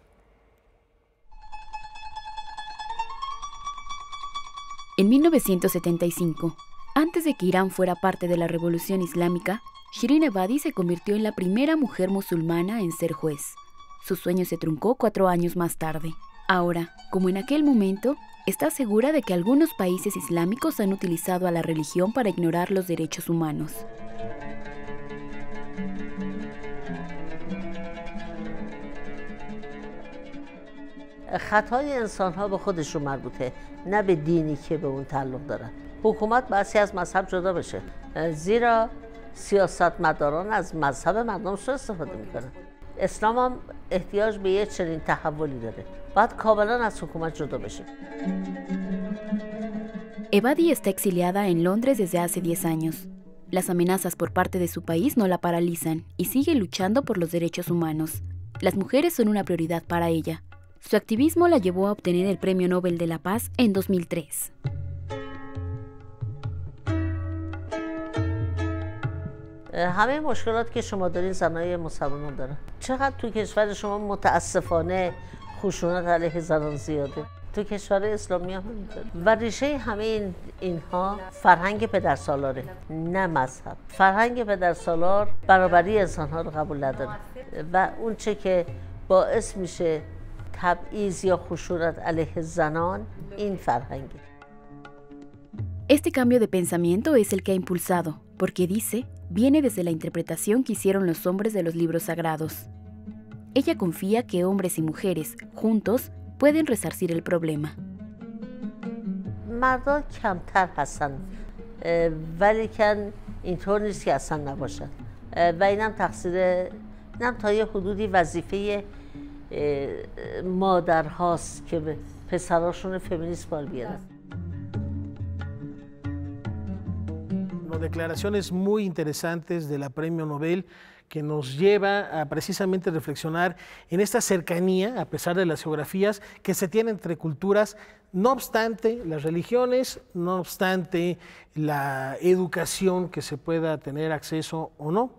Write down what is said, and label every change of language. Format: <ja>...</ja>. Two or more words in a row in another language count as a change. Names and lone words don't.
<es>En 1975, antes de que Irán fuera parte de la Revolución Islámica, Shirin Ebadi se convirtió en la primera mujer musulmana en ser juez. Su sueño se truncó 4 años más tarde. Ahora, como en aquel momento, está segura de que algunos países islámicos han utilizado a la religión para ignorar los derechos humanos.</es> <fa>خطای انسان‌ها به خودشون مربوطه، نه به دینی که به اون تعلق داره. حکومت باید از مذهب جدا بشه، زیرا سیاستمداران از مذهب مردمشون استفاده میکنن. اسلام هم احتیاج به یه چنین تحولی داره. باید کاملا از حکومت جدا بشه.</fa> <es>Ebadi está exiliada en Londres desde hace 10 años. Las amenazas por parte de su país no la paralizan y sigue luchando por los derechos humanos. Las mujeres son una prioridad para ella. Su activismo la llevó a obtener el Premio Nobel de la Paz en 2003.</es> <fa>همه مشکلات که شما دارین زنای مسلمان دارن. چقدر تو کشور شما متاسفانه خشونت علیه زنان زیاده. تو کشور اسلامی هم همینطوره. و ریشه همه اینها فرهنگ پدرسالاره، نه مذهب. فرهنگ پدرسالار برابری انسانها رو قبول نداره و اون چه که باعث میشه تبعیض یا خشونت علیه زنان این فرهنگه.</fa> <es>Este cambio de pensamiento es el que ha impulsado, porque dice, viene desde la interpretación que hicieron los hombres de los libros sagrados. Ella confía que hombres y mujeres, juntos, pueden resarcir el problema.</es> <fa>مردان کمتر هستن ولی کن اینطور نیست که اصلا نباشن و اینم تقصیر اینم تا یه حدودی وظیفه مادرهاست که به پسراشون فمینیسم بار بیارن.</fa> <es>Declaraciones muy interesantes de la Premio Nobel que nos lleva a precisamente reflexionar en esta cercanía, a pesar de las geografías, que se tiene entre culturas, no obstante las religiones, no obstante la educación que se pueda tener acceso o no.</es>